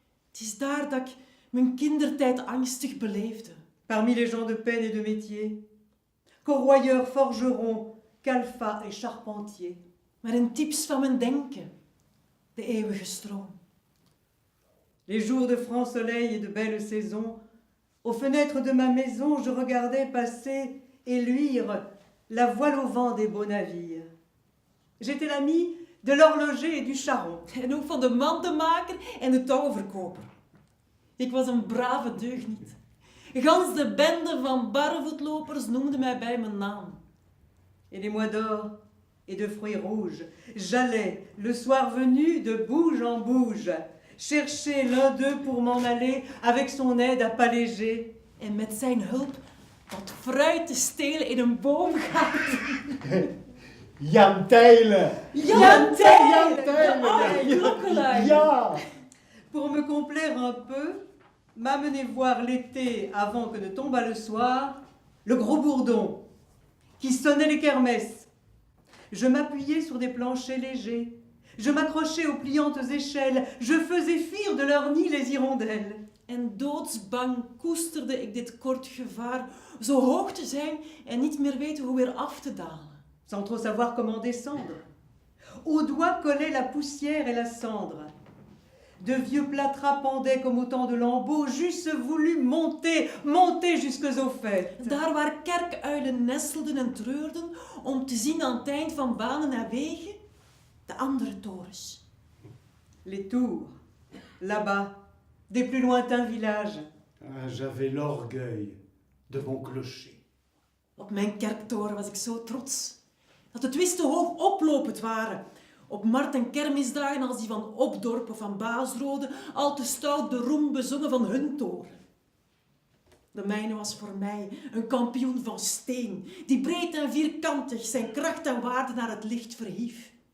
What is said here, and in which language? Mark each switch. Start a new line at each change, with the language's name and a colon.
Dutch: Het is daar dat ik mijn kindertijd angstig beleefde.
French: parmi les gens de peine et de métier, corroyeurs, forgerons, calfats et charpentiers.
Dutch: Maar in types van mijn denken, de eeuwige stroom.
French: Les jours de franc soleil et de belle saison, aux fenêtres de ma maison, je regardais passer et luire la voile au vent des beaux navires. J'étais l'ami de l'horloger et du charron.
Dutch: En ook van de mantenmaker en de touwverkoper. Ik was een brave deugniet. Gans de bende van barrevoetlopers noemde mij bij mijn naam.
French: Et les mois d'or et de fruits rouges, j'allais, le soir venu, de bouge en bouge, chercher l'un d'eux pour m'en aller avec son aide à pas léger.
Dutch: En met zijn hulp wat fruit te stelen in een boomgaard. Jan Tijlen! Jan Tijlen, Jan de oude klokkenluider. Ja!
French: Pour me complaire un peu, m'amener voir l'été, avant que ne tombât le soir, le gros bourdon, qui sonnait les kermesses. Je m'appuyais sur des planchers légers, je m'accrochais aux pliantes échelles, je faisais fuir de leur nid les hirondelles.
Dutch: En doodsbang koesterde ik dit kort gevaar, zo hoog te zijn en niet meer weten hoe weer af te dalen.
French: Sans trop savoir comment descendre. Aux doigts collait la poussière et la cendre. De vieux plâtras pendaient comme autant de lambeaux. J'eusse voulu monter, monter jusqu'aux au faîtes.
Dutch: Daar waar kerkuilen nestelden en treurden, om te zien aan het eind van banen en wegen, de andere torens.
French: Les tours, là-bas, des plus lointains villages. Ah, j'avais l'orgueil de mon clocher.
Dutch: Op mijn kerktoren was ik zo trots, dat de twisten hoog oplopend waren. Op markt- en kermisdagen als die van Opdorp of van Baasrode, al te stout de roem bezongen van hun toren. De mijne was voor mij een kampioen van steen, die breed en vierkantig zijn kracht en waarde naar het licht verhief.